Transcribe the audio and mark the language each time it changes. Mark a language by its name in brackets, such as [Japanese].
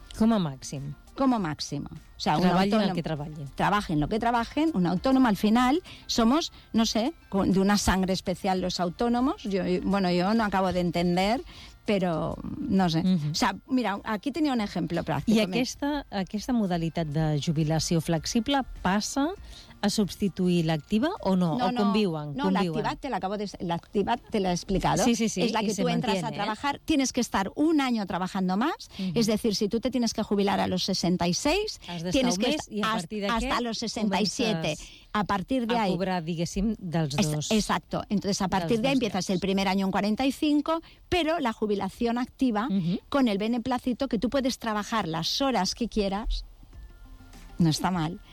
[Spanish] ¿Como máximo? Como máximo. O sea, Trabajen lo que trabajen. Un autónomo, al final, somos, no sé, de una sangre especial los autónomos. Yo no acabo de entender, pero no sé. O sea, mira, aquí tenía un ejemplo práctico. [Catalan] I aquesta modalitat de jubilació flexible passa a substituir l'activa o no? No, l'activa te l'he explicado. [Spanish] Sí, es la que tú entras a trabajar. Tienes que estar un año trabajando más. Es decir, si tú te tienes que jubilar a los 66, tienes que estar hasta los 67. A partir de ahí, [Catalan] a cobrar, diguéssim, dels dos. [Spanish] Exacto. Entonces, a partir de ahí empiezas el primer año en 45, pero la jubilación activa con el beneplácito que tú puedes trabajar las horas que quieras. No está mal.